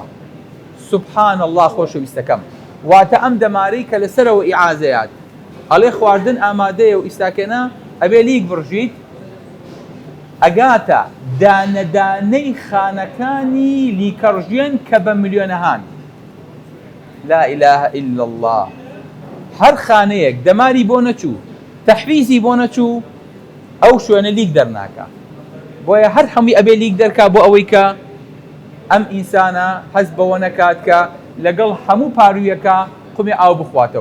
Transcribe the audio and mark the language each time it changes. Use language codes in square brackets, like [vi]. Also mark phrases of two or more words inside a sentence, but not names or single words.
[ar] سوبحان الله [ckb] خۆشەویستەکەم، واتە ئەم دەمارەی کە لەسەرەوە ئیعازەیات ئەڵێ خواردن ئامادەیە و ئیستاکەنە ئەبێ لیک بڕژیت، ئەگاتە دانەدانەی خانەکانی لیکەڕژێن کە بە ملیۆنەهان. [ar] لا إله إلا الله. [ckb] هەر خانەیەک دەماری بۆ نەچوو، تەحویزی بۆ نەچوو، ئەو شوێنە لیک دەرناکە. بۆیە هەر هەمووی ئەبێ لیک دەرکا بۆ ئەوەی کە ئەم ئینسانە هەست بەوە نەکات کە لەگەڵ هەموو پارویەکە قومی ئاو بخواتەوە.